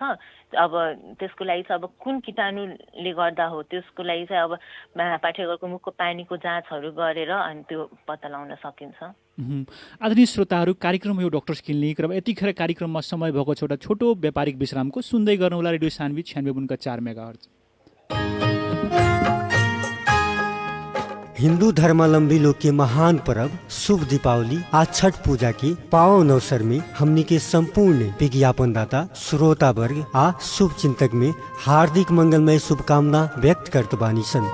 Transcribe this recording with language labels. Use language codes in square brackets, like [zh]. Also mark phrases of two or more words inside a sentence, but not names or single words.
[ne] अब त्यसको लागि चाहिँ अब कुन कीटाणुले गर्दा हो त्यसको लागि चाहिँ अब पाठेघरको मुखको पानीको जाँचहरू गरेर अनि त्यो पत्ता लगाउन सकिन्छ। आदरणीय श्रोताहरू, कार्यक्रम यो डक्टर्स क्लिनिक र यतिखेर कार्यक्रममा समय भएको छ एउटा छोटो व्यापारिक विश्रामको। सुन्दै गर्नुहोला रेडियो सान्वी 96.4 मेगाहर्ज। [bho] हिंदू धर्मावलंबी लोग के महान पर्व शुभ दीपावली आज छठ पूजा के पावन अवसर में हमनी के संपूर्ण विज्ञापनदाता श्रोता वर्ग आ शुभ चिंतक में हार्दिक मंगलमय शुभकामना व्यक्त करत बानी सन।